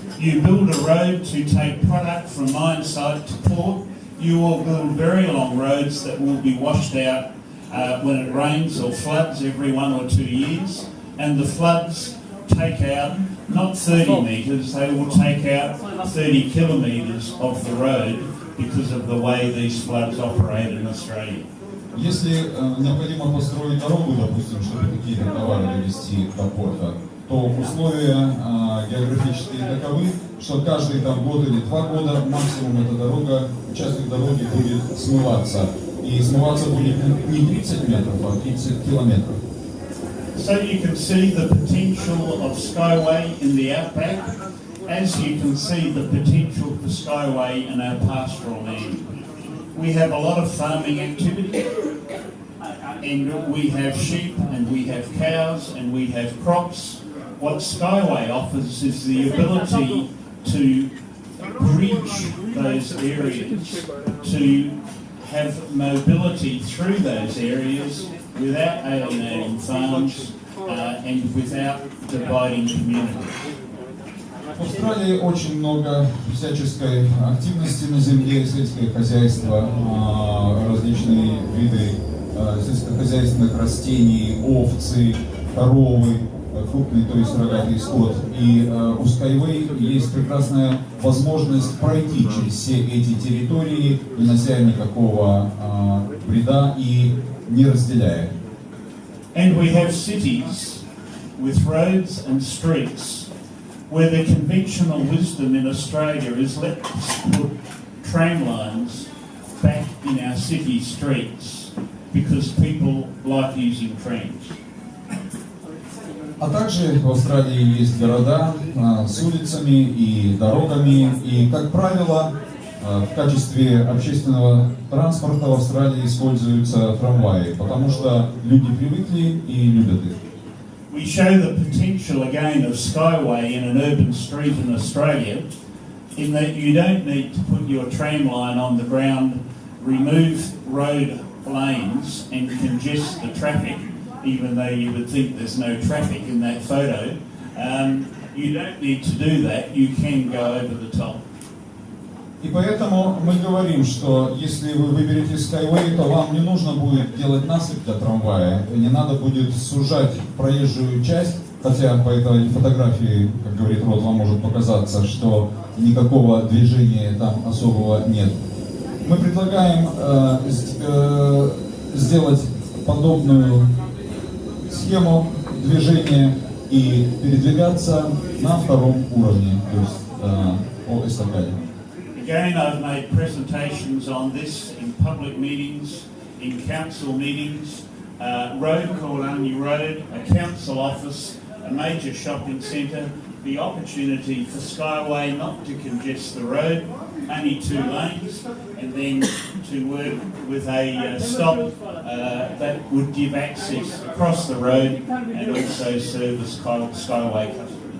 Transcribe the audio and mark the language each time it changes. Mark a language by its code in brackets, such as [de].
[en] You build a road to take product from mine site to port. You will build very long roads that will be washed out when it rains or floods every 1 or 2 years. And the floods take out not 30 metres, they will take out 30 kilometres of the road because of the way these floods operate in Australia. [ru] Если необходимо построить дорогу, допустим, чтобы какие-то товары довести до порта, то условия географические таковы, что каждые год или 2 года максимум эта дорога, участок дороги будет смываться. И смываться будет не 30 метров, а 30 километров. [en] So you can see the potential of Skyway in the outback, as you can see the potential for Skyway in our pastoral land. We have a lot of farming activity, and we have sheep, and we have cows, and we have crops. What Skyway offers is the ability to bridge those areas, to have mobility through those areas without alienating farms and without dividing communities. [ru] В Австралии очень много всяческой активности на земле, сельское хозяйство, различные виды сельскохозяйственных растений, овцы, коровы, крупный, то есть рогатый скот. И у Skyway есть прекрасная возможность пройти через все эти территории, не нося никакого вреда и не разделяя. [en] And we have cities with roads and streets where the conventional wisdom in Australia is let's put tram lines back in our city streets because people like using trams. [ru] А также в Австралии есть города с улицами и дорогами, и, как правило, в качестве общественного транспорта в Австралии используются трамваи, потому что люди привыкли и любят их. [en] We show the potential again of Skyway in an urban street in Australia, in that you don't need to put your tram line on the ground, remove road lanes and congest the traffic, even though you would think there's no traffic in that photo. You don't need to do that, you can go over the top. [ru] И поэтому мы говорим, что если вы выберете Skyway, то вам не нужно будет делать насыпь для трамвая, не надо будет сужать проезжую часть, хотя по этой фотографии, как говорит Род, вам может показаться, что никакого движения там особого нет. Мы предлагаем сделать подобную схему движения и передвигаться на 2-м уровне, то есть по эстакаде. [en] Again, I've made presentations on this in public meetings, in council meetings, road called Army Road, a council office, a major shopping centre, the opportunity for Skyway not to congest the road, only 2 lanes, and then to work with a stop that would give access across the road and also service Skyway customers.